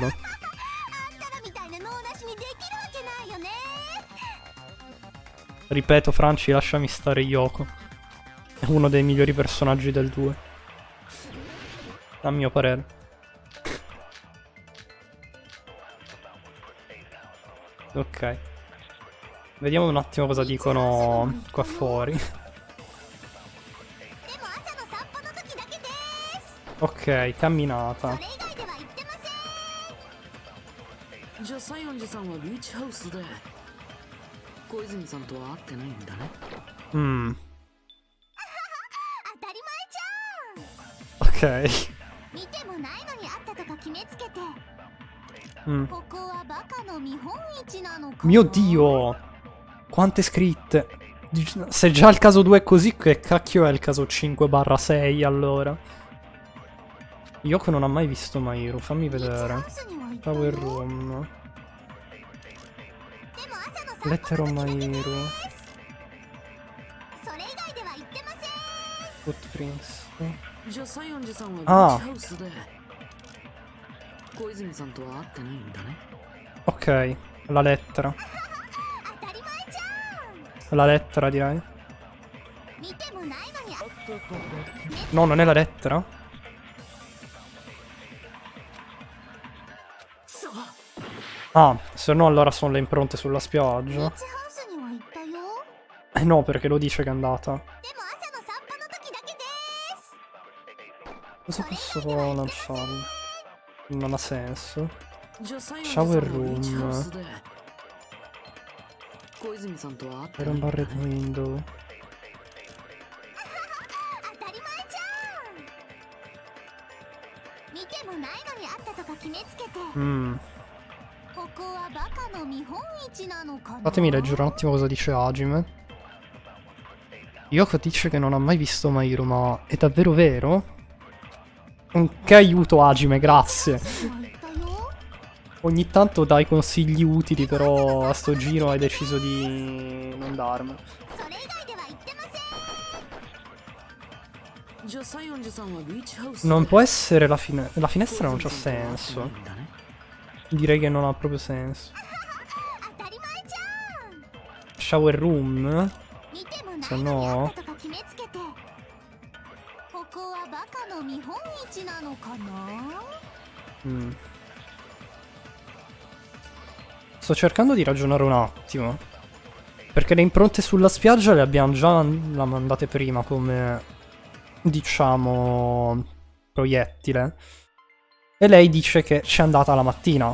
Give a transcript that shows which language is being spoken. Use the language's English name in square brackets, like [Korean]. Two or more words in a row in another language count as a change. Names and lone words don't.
[Japanese] あんたらみたいな脳なしにできるわけないよね。 [Italian] Ripeto, Franci, lasciami stare Yoko. È uno dei migliori personaggi del 2. A mio parere. Ok. Vediamo un attimo cosa dicono qua fuori. Ok, camminata. [Japanese] じゃあ西園寺さんはビーチハウスで小泉さんとは会ってないんだね。 Mm. 当たり前じゃん。 Ok. 見てもないのにあったとか決めつけて。 Mm. ここはバカの見本市なのか。 [Italian] Mio Dio! Quante scritte! Se già il caso 2 è così, che cacchio è il caso 5/6 allora? Yoko non ha mai visto Mahiru, fammi vedere. [English] Power Room. [Italian] Lettero Mairu. [Japanese] それ以外では言ってません。 Footprints. じゃあ西園寺さんはビああーチハウスで小泉さんとは会ってないんだね。 [Italian] Ok, la lettera. [Japanese] 当たり前じゃん。 [Italian] La lettera direi. [Japanese] 見てもないのに [Italian] No, non è la lettera? [Japanese] そう [Italian] Ah, se no allora sono le impronte sulla [Japanese] ビー [Italian] spiaggia. [Japanese] チハウスには行ったよ。 [Italian] No, perché lo dice che è andata. [Japanese] でも朝の散歩の時だけです。 [Italian] Cosa posso lanciarlo? Non ha senso. [Japanese] じゃあ西園寺さんは [English] Shower [Japanese] ビーチハウ [English] room. [Japanese] スで小泉さんとは会って [Italian] Era [Japanese] ない [Italian] un [Japanese] んだ [English] barred [Japanese] ね。 [English] window. [Japanese] 当たり前じゃん。見てもないのにあったとか決めつけて。ここはバカの見本市なのかな。 [Italian] Fatemi leggere un attimo cosa dice Hajime. Yoko dice che non ha mai visto Mairu, ma è davvero vero? Che aiuto Hajime, grazie. Ogni tanto dai consigli utili, però a sto giro hai deciso di non darmelo. [Japanese] それ以外では言ってません。じゃあ西園寺さんはビーチハウスで [Italian] Non può essere la finestra, non c'ha senso. [Japanese] んだね。 [Italian] Direi che non ha proprio senso. [Japanese] 当たり前じゃん。 [English] Shower room? [Japanese] 見てもない [Italian] Se [Japanese] のにあ [Italian] no... [Japanese] ったとか決めつけて。ここはバカの見本市なのかな。 [Italian] Sto cercando di ragionare un attimo. Perché le impronte sulla spiaggia le abbiamo già mandate prima come, diciamo, proiettile. E lei dice che c'è andata la mattina.